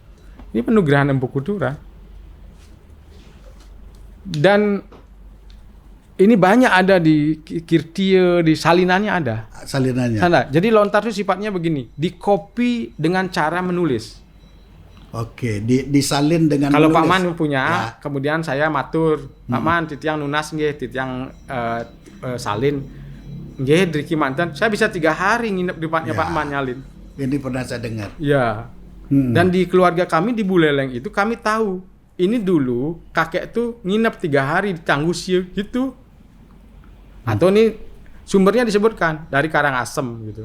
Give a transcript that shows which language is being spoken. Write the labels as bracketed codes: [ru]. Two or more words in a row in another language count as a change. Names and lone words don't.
[id] Ini Panugrahan Empu Kuturan. Dan ini banyak ada di Kirtie, di salinannya ada. Salinannya. Jadi lontar itu sifatnya begini, di-copy dengan cara menulis. Oke, disalin dengan Kalau Pak menulis. Man punya, Ya. kemudian saya matur, Pak Man [ban] titiang nunas nggih, titiang salin nggih Driki mantan. [id] Saya bisa 3 hari nginep di tempatnya Ya. Pak Man nyalin. Ini pernah saya dengar. Ya. Dan di keluarga kami di Buleleng itu kami tahu, ini dulu kakek tuh nginep 3 hari di Tanggusil gitu. Atau ini sumbernya disebutkan dari Karangasem gitu.